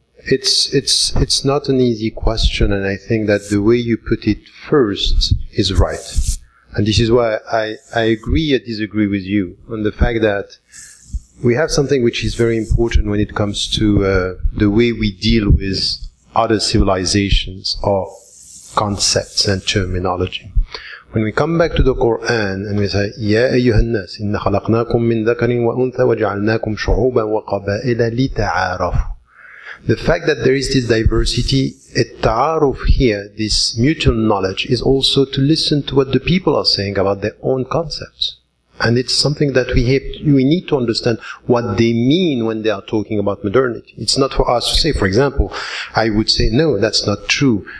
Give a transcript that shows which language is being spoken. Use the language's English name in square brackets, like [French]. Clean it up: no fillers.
[English] It's not an easy question, and I think that the way you put it first is right. And this is why I agree or disagree with you on the fact that we have something which is very important when it comes to the way we deal with other civilizations or concepts and terminology. When we come back to the Quran and we say, [Arabic] يَا أَيُّهَا النَّاسِ إِنَّا خَلَقْنَاكُم مِّن ذَكَرٍ وَأُنثَى وَجَعَلْنَاكُمْ شُعُوبًا وَقَبَائِلَ لِتَعَارَفُوا. [English] The fact that there is this diversity, التعارف here, this mutual knowledge, is also to listen to what the people are saying about their own concepts. And it's something that we need to understand what they mean when they are talking about modernity. It's not for us to say, for example, I would say, no, that's not true.